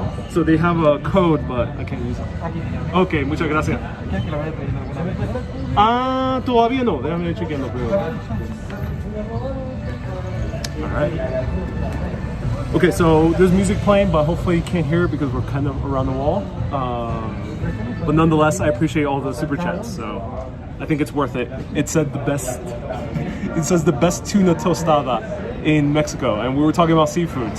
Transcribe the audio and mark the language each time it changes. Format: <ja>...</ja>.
<en>So they have a code, but I can't use it.</en> <es>Okay, muchas gracias. ¿Quieres que la vaya trayendo alguna vez? Todavía no. Déjame chequearlo primero.</es> <en>Alright. Okay, so there's music playing, but hopefully you can't hear it because we're kind of around the wall. But nonetheless, I appreciate all the super chats, so I think it's worth it. It said the best. It says the best tuna tostada in Mexico, and we were talking about seafood.</en>